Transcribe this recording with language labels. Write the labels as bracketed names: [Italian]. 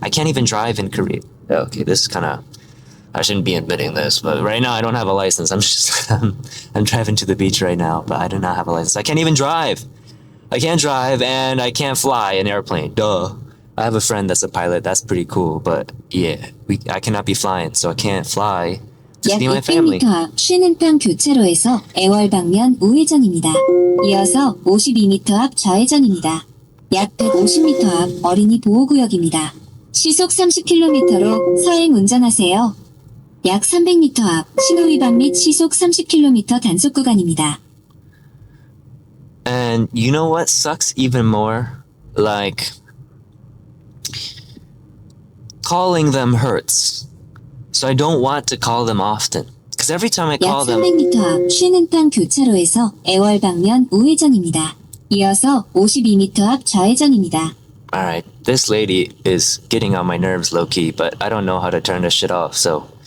[English] I can't even drive in Korea. Okay, this is kind of, I shouldn't be admitting this, but right now I don't have a license. I'm just, I'm driving to the beach right now, but I do not have a license. I can't even drive. I can't drive and I can't fly an airplane. Duh. I have a friend that's a pilot. That's pretty cool, but yeah, I cannot be flying, so I can't fly to [Korean] 약 [English] see my family. [Korean] 600m 앞 쉬는 편 교차로에서 애월 방면 우회전입니다. 이어서 52m 앞 좌회전입니다. 약 150m 앞 어린이 보호구역입니다. 시속 30km로 서행 운전하세요. 약 300m 앞 신호위반 및 시속 30km 단속 구간입니다. [English] And you know what sucks even more? Like, calling them hurts. So I don't want to call them often. Because every time I call [Korean] 약 [English] them, [Korean] 300m 앞 쉬는 편 교차로에서 애월 방면 우회전입니다. 이어서 52m 앞 좌회전입니다. [English] alright, this lady is getting on my nerves low key, but I don't know how to turn this shit off, so.